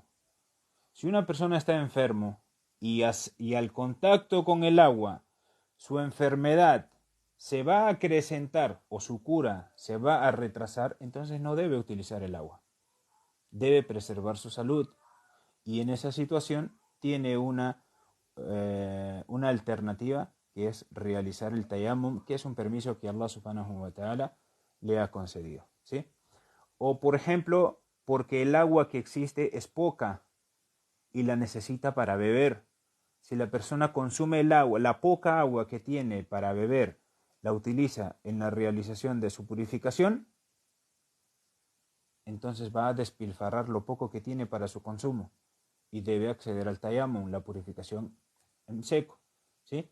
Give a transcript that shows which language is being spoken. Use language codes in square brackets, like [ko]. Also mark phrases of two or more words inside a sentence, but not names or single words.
[es] Si una persona está enfermo y al contacto con el agua su enfermedad se va a acrecentar o su cura se va a retrasar, entonces no debe utilizar el agua. Debe preservar su salud, y en esa situación tiene una alternativa, que es realizar el tayammum, que es un permiso que [ar] الله سبحانه وتعالى [es] le ha concedido, ¿sí? O por ejemplo, porque el agua que existe es poca y la necesita para beber. Si la persona consume el agua, la poca agua que tiene para beber, la utiliza en la realización de su purificación, entonces va a despilfarrar lo poco que tiene para su consumo y debe acceder al tayammum, la purificación en seco, ¿sí?